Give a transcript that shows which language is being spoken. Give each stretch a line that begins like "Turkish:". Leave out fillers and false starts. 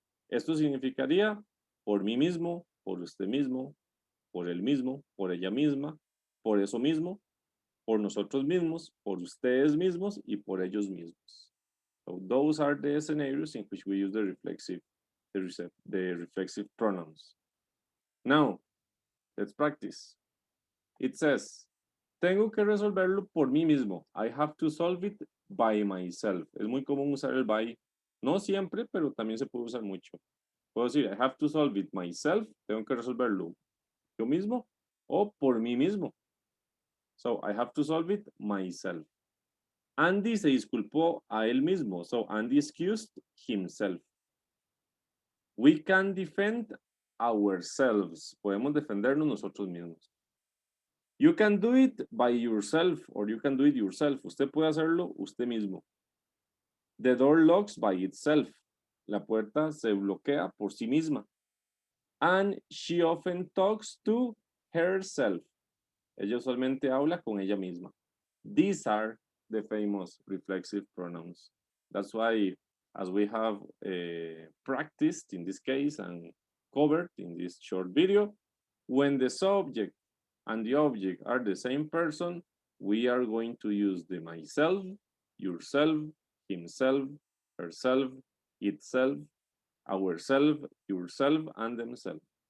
Spanish: Esto significaría por mí mismo, por usted mismo, por él mismo, por ella misma, por eso mismo, por nosotros mismos, por ustedes mismos y por ellos mismos.
English: So those are the scenarios in which we use the reflexive pronouns. Now, let's practice. It says,
Spanish: tengo que resolverlo por mí mismo.
English: I have to solve it by myself.
Spanish: Es muy común usar el by. No siempre, pero también se puede usar mucho. Puedo decir,
English: I have to solve it myself.
Spanish: Tengo que resolverlo yo mismo o por mí mismo.
English: So, I have to solve it myself.
Spanish: Andy se disculpó a él mismo.
English: So, Andy excused himself. We can defend ourselves.
Spanish: Podemos defendernos nosotros mismos.
English: You can do it by yourself or you can do it yourself.
Spanish: Usted puede hacerlo usted mismo.
English: The door locks by itself.
Spanish: La puerta se bloquea por sí misma.
English: And she often talks to herself.
Spanish: Ella usualmente habla con ella misma.
English: These are the famous reflexive pronouns. That's why, as we have practiced in this case and covered in this short video, when the subject and the object are the same person, we are going to use the myself, yourself, himself, herself, itself, ourself, yourself, and themselves.